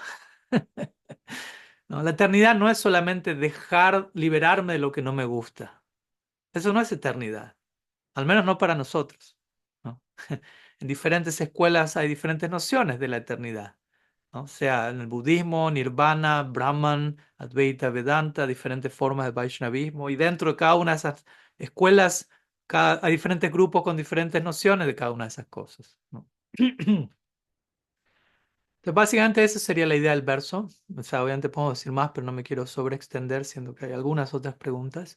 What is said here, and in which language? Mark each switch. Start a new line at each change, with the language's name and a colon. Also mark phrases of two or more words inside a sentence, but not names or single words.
Spanish: No, la eternidad no es solamente dejar liberarme de lo que no me gusta. Eso no es eternidad, al menos no para nosotros, ¿no? En diferentes escuelas hay diferentes nociones de la eternidad, ¿no? O sea, en el budismo, nirvana, brahman, advaita, vedanta, diferentes formas de vaishnavismo, y dentro de cada una de esas escuelas hay diferentes grupos con diferentes nociones de cada una de esas cosas, ¿no? Entonces, básicamente esa sería la idea del verso. O sea, obviamente puedo decir más, pero no me quiero sobreextender, siendo que hay algunas otras preguntas.